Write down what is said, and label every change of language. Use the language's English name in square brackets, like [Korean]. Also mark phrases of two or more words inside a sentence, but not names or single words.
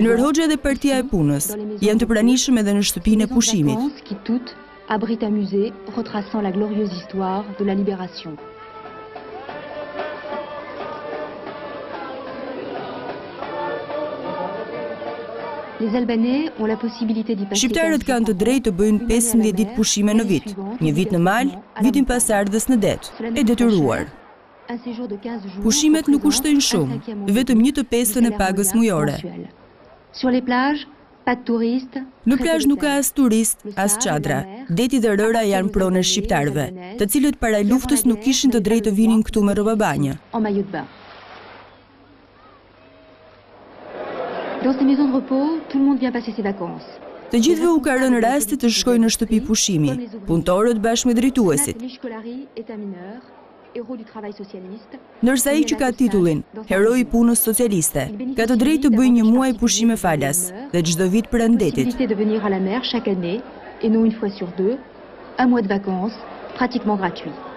[Albanian] Enver Hoxha dhe Partia e Punës janë të pranishëm edhe në shtëpinë e pushimit. [French] Qui toutes abritent un musée retraçant la glorieuse histoire de la libération. Les Albanais ont la possibilité d'y passer. [Albanian] Shqiptarët kanë të drejtë të bëjnë 15 ditë pushime në vit, një vit në mal, vitin pas ardhës në det, e detyruar. Pushimet nuk kushtojnë shumë, vetëm 1/5 e pagës mujore. Në plazh nuk ka as turist, as çadra. Deti dhe rëra janë pronë shqiptarëve, të cilët para luftës nuk kishin të drejtë të vinin këtu me rroba banje. [French] Dans ces maisons de repos, tout le monde vient passer ses vacances. [Albanian] Të gjithëve u ka rënë rasti të shkojnë në shtëpi pushimi, punëtorët bashkë me drejtuesit. Ndërsa ai që ka titullin Heroi i punës socialiste, ka të drejtë të bëjë një muaj pushime falas dhe çdo vit prandetit. [French] De venir à la mer chaque année et non une fois sur deux, un mois de vacances pratiquement gratuit.